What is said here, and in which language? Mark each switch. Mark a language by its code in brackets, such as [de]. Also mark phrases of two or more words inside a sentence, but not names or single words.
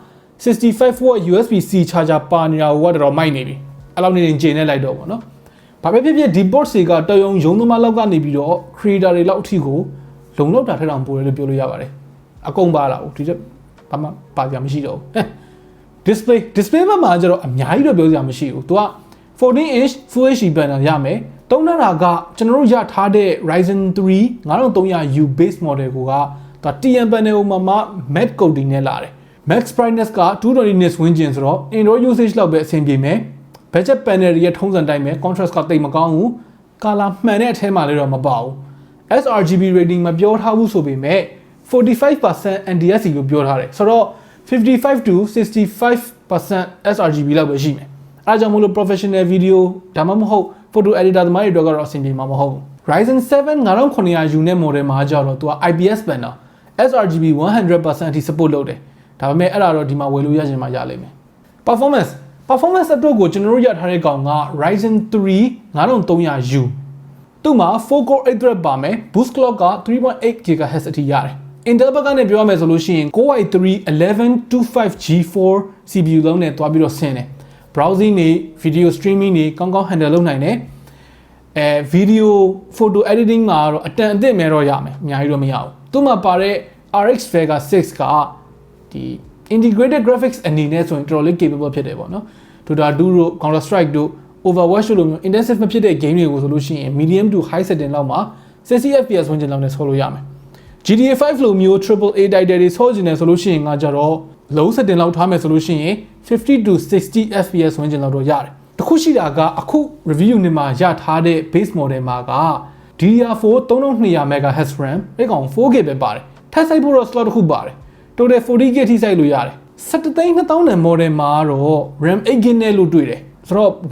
[en] 65W USB-C charger [my] ပါနေတာကိုကတော့မိုက်နေပြီအဲ့လောက်နေရင်ကျင်းနေလိုက်တော့ပေါ့နော်ဘာပဲဖြစ်ဖြစ်ဒီ port တွေကတော်ရုံသမားလောက်ကနေပြီးတော့ creator တွေလောက်အထိကိုလုံလောက်တာထက်တောင်ပိုတယ်လို့ပြောလို့ရပါတယ်အကုန်ပါလာဘူးဒီချက်ဘာမှပါကြမရှိ တော့ဘူး display ဘက်မှာကျတော့အများကြီးတော့ပြောစရာမရှိဘူးသူက [en] 14-inch Full HD panel [my] ရမယ်သုံးတာကကျွန်တော်တို့ရထားတဲ့ [en] Ryzen 3 5300U base model [my] ကိုကသူ [en] TN panel [my] မှာ matte coating နဲ့လာတယ် [en] max brightness [my] က [en] 220 nits [my] ဝန်းကျင်ဆိုတော့ [en] Android usage [my] လောက်ပဲအဆင်ပြေမယ် [en] budget panel [my] ရဲ့ထုံးစံတိုင်းပဲ contrast ကတိတ်မကောင်းဘူး color မှန်တဲ့အထဲမှာလည်းတော့မပါဘူး [en] sRGB rating [my] မပြောထားဘူးဆိုပေမဲ့ [en] 45% NDSC [my] လို့ပြောထားတယ်ဆိုတော့ [en] 55 to 65% sRGB [my] လောက်ပဲရှိမယ်အဲဒါကြောင့်မို့လို့ [en] professional video [my] ဒါမှမ ဟုတ် [en] photo editor [my] သမားတွေအတွက်ကတော့အဆင်ပြေမှာမဟုတ်ဘူး Ryzen 7 5900U နဲ့ model မှာကြတော့သူက [en] IPS panel sRGB 100% [my] အထိ support လုပ်တယ်ဒါပေမဲ့အဲ့ဒါတော့ဒီမှာဝယ်လို့ရချင်မှရလိမ့်မယ် performance အတွက်ကိုကျွန်တော်တို့ရထားတဲ့ကောင်က Ryzen 3 5300U သူ့မှာ [en] 4 core 8 thread [my] ပါမယ် [en] boost clock [my] က 3.8 GHz အထိရတယ် Intel ဘက်ကနေပြောရမယ်ဆိုလို့ရှိရင် Core i3 [en] 1125G4 CPU [my] လုံးနဲ့တွားပြီးတော့ဆင်းတယ် browsing နေ [en] video streaming [my] နေကောင်းကောင်း handle လုပ်နိုင်တယ် [en] video photo editing [my] မှာတော့အတန်အသင့်မဲ့တော့ရမယ်အများကြီးတော့မရဘူးသူ့မှာပါတဲ့ RX Vega 6 ကဒီ [en] integrated graphics [my] အနေနဲ့ဆိုရင်တော်တော်လေး capable ဖြစ်တယ်ပေါ့နော် Dota 2 တို့ Counter Strike တို့ Overwatch တို့လိုမျိုး intensive မဖြစ်တဲ့ game တွေကိုဆိုလို့ရှိရင် [en] medium to high setting [my] လောက်မှာ [en] 60 FPS [my] ဝန်းကျင်လောက်နဲ့ဆော်လို့ရမယ် GTA 5 လိုမျိုး [en] AAA title [my] တွေဆော်ကျင်တယ်ဆိုလို့ရှိရင်ငါကြတော့ [en] low setting [my] လောက်ထားမယ်ဆိုလို့ရှိရင် [en] 50 to 60 FPS [my] ဝန်းကျင်လောက်တော့ရတယ်တခုရှိတာကအခု review နဲ့မှာရထားတဲ့ base model မှာက [en] DDR4 3200 MHz RAM [my] အဲ့ကောင် 4K ပဲပါတယ်ထပ်ဆိုင်ဖို့တော့ slot တစ်ခုပါတယ် [en] total 40K [my] ထိစိုက်လို့ရတယ်17,000နဲ့ model မှာတော့ [en] RAM 8GB [my] နဲ့လို့တွေ့တယ်ဆိုတော့ဝ